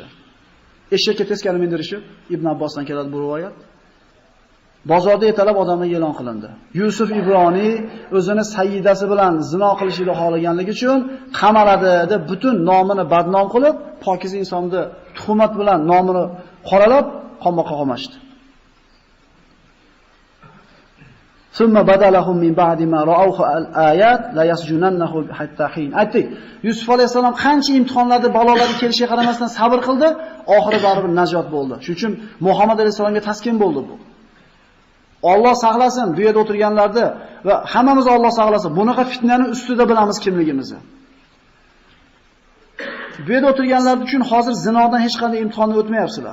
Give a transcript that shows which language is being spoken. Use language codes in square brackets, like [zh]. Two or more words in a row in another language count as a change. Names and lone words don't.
[uz] Eshakka teskari mindirishib, Ibn Abbosdan keladi bu rivoyat. Bozorda ertalab odamlar e'lon qilindi. Yusuf Ibroniy o'zini sayyidasi bilan zino qilishni xohlaganligi uchun qamaladi deb butun nomini badnom qilib, pokiz insonni tuhmat bilan nomini qoralab qamoqqa qamashdi. [ar] ثم بدا لهم من بعد ما رأوا الآيات ليسجننه حتى حين. [uz] Aytdik, Yusuf alayhisalom qancha imtihonlarni, balolarga kelishiga qaramasdan sabr qildi, oxiri baribir najot bo'ldi. Shuning uchun Muhammad alayhisalomga taskin bo'ldi bu. Alloh saqlasin bu yerda o'tirganlarni va hammamiz Alloh saqlasin. Bunaqa fitnani ustida bilamiz kimligimizni. Bu yerda o'tirganlar uchun hozir zinodan hech qanday imtihonni o'tmayapsizlar.